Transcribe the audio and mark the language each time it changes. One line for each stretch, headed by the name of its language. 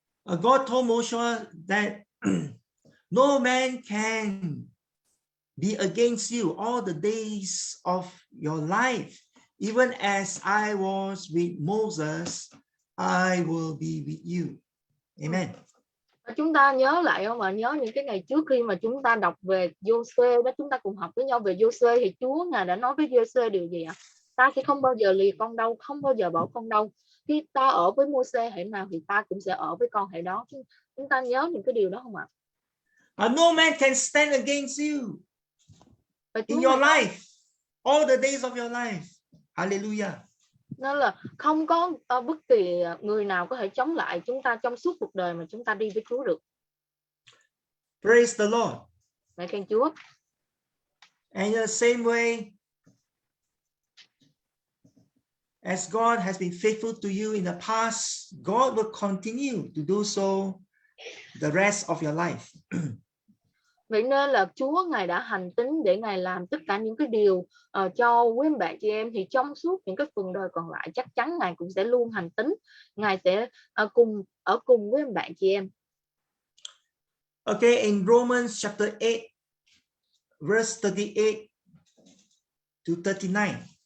English: God told Moses that no man can be against you all the days of your life. Even as I was with Moses, I will be with you. Amen.
Vietnamese: Chúng ta nhớ lại không ạ? Nhớ những cái ngày trước khi mà chúng ta đọc về Giô-suê đó, chúng ta cùng học với nhau về Giô-suê, thì Chúa Ngài đã nói với Giô-suê điều gì ạ? Ta sẽ không bao giờ lìa con đâu, không bao giờ bỏ con đâu. Khi ta ở với Mô-sê hệ nào thì ta cũng sẽ ở với con hệ đó. Chúng ta nhớ những cái điều đó không ạ?
English: No man can stand against you in your life, all the days of your life. Hallelujah.
Vietnamese: Nên là không có bất kỳ người nào có thể chống lại chúng ta trong suốt cuộc đời mà chúng ta đi với Chúa được.
English: Praise the Lord.
Vietnamese: Ngợi khen Chúa.
English: And in the same way, as God has been faithful to you in the past, God will continue to do so the rest of your life.
Vietnamese: Vậy nên là Chúa Ngài đã hành tín để Ngài làm tất cả những cái điều cho quý anh bạn chị em, thì trong suốt những cái phần đời còn lại chắc chắn Ngài cũng sẽ luôn hành tín. Ngài sẽ ở cùng với anh bạn chị em.
English: Okay, in Romans chapter 8, verse 38 to 39.